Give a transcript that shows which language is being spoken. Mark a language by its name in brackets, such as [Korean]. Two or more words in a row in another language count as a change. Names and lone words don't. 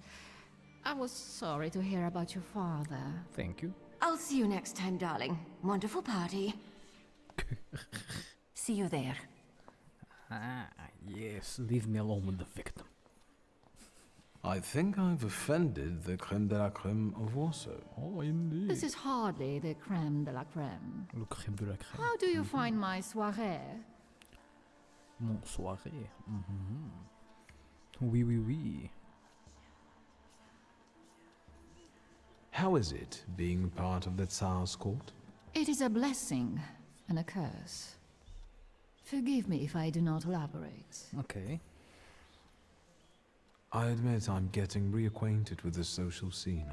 [English] I was sorry to hear about your father. Thank you. I'll see you next time, darling. Wonderful party. See you there. Ah, yes, leave me alone with the victim. I think I've offended the [French] creme de la creme [English] of Warsaw. Oh, indeed. This is hardly the [French] creme de la creme. Le creme de la creme. [English] How do you find my soirée? [French] Mon soirée. Oui, oui, oui. [English] How is it being part of the Tsar's court? It is a blessing and a curse. Forgive me if I do not elaborate. Okay. I admit I'm getting reacquainted with the social scene.